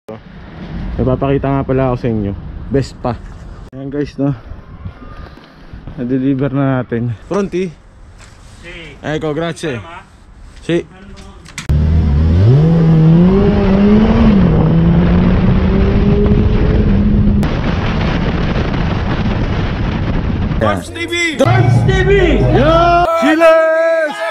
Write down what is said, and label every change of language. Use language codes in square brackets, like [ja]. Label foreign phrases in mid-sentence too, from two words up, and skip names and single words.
[tl] Napapakita nga pala ako sa inyo. Best pa. Ayan guys, no, na-deliver na natin. [it] Pronti? Si. Ecco, grazie. Si. Darbs TV! Darbs TV! Yo! Chiles!